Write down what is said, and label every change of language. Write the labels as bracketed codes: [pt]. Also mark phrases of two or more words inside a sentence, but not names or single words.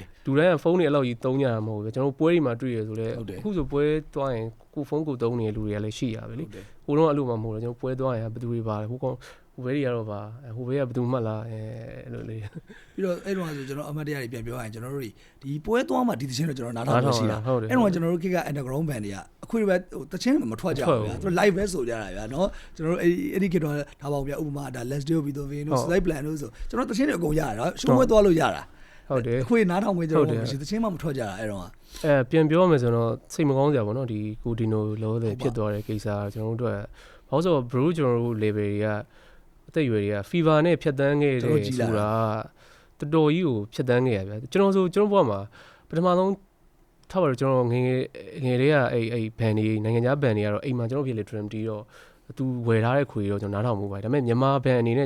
[my] လူတိုင်းကဖုန်းတွေအဲ့လောက်ကြီးတုံးကြတာမဟုတ်ဘူးကျွန်တော်တို့ပွဲတွေမှာတွေ့ရဆိုလေအခုဆိုပွဲသွားရင်ကိုဖုန်းကိုတုံးနေတဲ့လူတွေကလည်းရှိရပဲလေဟိုတော့အဲ့လိုမှမဟုတ်ဘူးကျွန်တော်ပွဲသွားရင်ဘယ်သူတွေပါလဲဟိုဘယ်တွေကတော့ပါဟိုဘယ်ကဘယ်သူမှတ်လားအဲ့လိုလေး ပြီးတော့အဲ့တော့ဆိုကျွန်တော်အမတ်တရားတွေပြန်ပြောရရင်ကျွန်တော်တို့ဒီပွဲသွားမှဒီသချင်းတော့ကျွန်တော်နားထောင်လို့ရှိတာအဲ့တော့ကျွန်တော်တို့ခေတ်က [en] underground band [my] တွေကအခုပဲဟိုသချင်းမထွက်ကြဘူးဗျာသူ live ပဲဆိုကြတာဗျာနော်ကျွန်တော်တို့အဲ့ဒီခေတ်တော့ဒါပေါ့ဗျာဥပမာဒါ [en] let's do it with the vein [my] တို့ [en] slide plan [my] တို့ဆိုကျွန်တော်သချင်းတွေအကုန်ရတာနော် show ပွဲသွားလို့ရတာ ဟုတ်တယ် အခုနားထောင်ခွင့်ကျွန်တော်မရှိသချင်းမှမထွက်ကြတာအဲ့တော့ ပြန်ပြောမယ်ဆိုတော့စိတ်မကောင်းစရာပေါ့နော်ဒီကိုဒီနိုလောတဲ့ဖြစ်သွားတဲ့ကိစ္စကျွန်တော်တို့ဘာလို့ဆိုတော့ bro ကျွန်တော်တို့ level တွေကအသက်အရွယ်တွေက fever နဲ့ဖြတ်တန်းခဲ့တယ်ဆိုတာတော်တော်ကြီးကိုဖြတ်တန်းခဲ့ရဗျာကျွန်တော်ဘဝမှာပထမဆုံးထားပါတော့ကျွန်တော်ငယ်လေးကအဲ့ဘန်တွေနိုင်ငံခြားဘန်တွေကတော့အိမ်မှာကျွန်တော်ဖြစ်လေ drum တီးတော့သူဝယ်ထားတဲ့ခွေတော့ကျွန်တော်နားထောင်မှုပါတယ်ဒါပေမဲ့မြန်မာဘန်အနေနဲ့